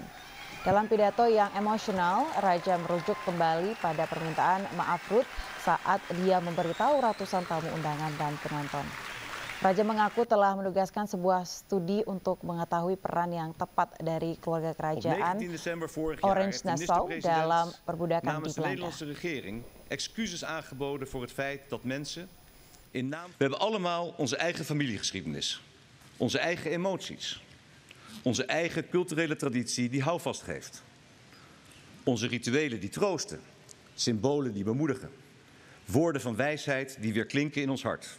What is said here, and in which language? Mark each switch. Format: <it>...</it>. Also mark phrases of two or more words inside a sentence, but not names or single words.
<id>Dalam pidato yang emosional, Raja merujuk kembali pada permintaan maaf Rutte saat dia memberitahu ratusan tamu undangan dan penonton. Raja mengaku telah menugaskan sebuah studi untuk mengetahui peran yang tepat dari keluarga kerajaan Orange Nassau dalam perbudakan di Belanda.</id> <nl>We hebben allemaal onze eigen familiegeschiedenis, onze eigen emoties. Onze eigen culturele traditie die houvast geeft. Onze rituelen die troosten, symbolen die bemoedigen, woorden van wijsheid die weer klinken in ons hart.</nl>